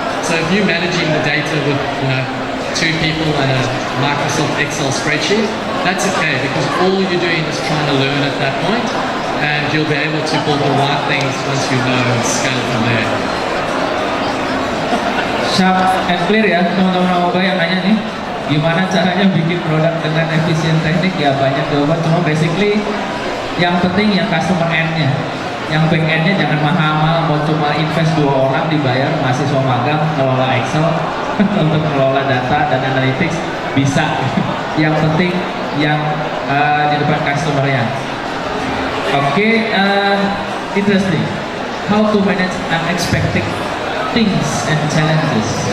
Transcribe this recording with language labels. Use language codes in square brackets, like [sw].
[en] So if you're managing the data with 2 people and a Microsoft Excel spreadsheet, that's okay, because all you're doing is trying to learn at that point, and you'll be able to build the right things once you know and scale from there. Sharp and clear [id] ya teman-teman amoeba yang nanya nih. gimana caranya bikin produk dengan efisien teknik, ya banyak jawaban. Cuma basically yang penting yang customer end-nya, yang back end-nya jangan mahal-mahal. Mau cuma invest 2 orang dibayar mahasiswa magang ngelola Excel untuk ngelola data dan analytics bisa. Yang penting yang di depan customer-nya. [en] Oke, interesting. How to manage unexpected things and challenges.